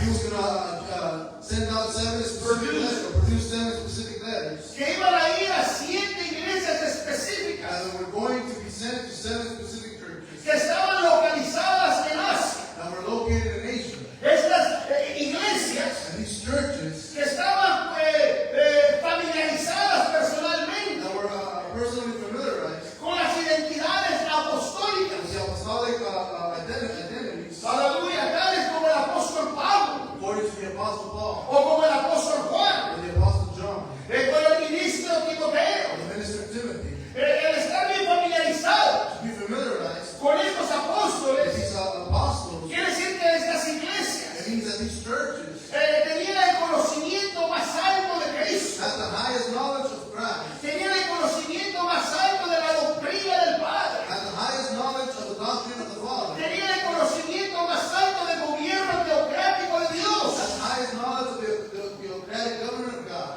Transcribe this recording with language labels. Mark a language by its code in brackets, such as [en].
[en] he was going to send out 7 specific letters, or produce 7 specific letters, [es] que iban a ir a 7 iglesias específicas [en] and were going to be sent to 7 specific churches [es] que estaban localizadas en Asia. [en] that were located in Asia. [es] Estas iglesias [en] And these churches [es] que estaban familiarizadas personalmente [en] that were personally familiarized [es] con las identidades apostólicas, [en] with the apostolic identities, [es] aleluya, tales como el apóstol Pablo [en] according to the Apostle Paul, [es] o como el apóstol Juan, [en] or the Apostle John, [es] con el ministro Timoteo, [en] or the minister Timothy, [es] el estar bien familiarizado [en] to be familiarized [es] con estos [en] with [es] apóstoles, [en] these apostles. [es] quiere decir que estas [en] It [es] iglesias [en] means that these churches [es] tenían el conocimiento más alto de Cristo, [en] have the highest knowledge of Christ, [es] tenían el conocimiento más alto de la doctrina del Padre, [en] have the highest knowledge of the doctrine of the Father, [es] tenían el conocimiento más alto del gobierno teocrático de Dios. [en] have the highest knowledge of the theocratic government of God.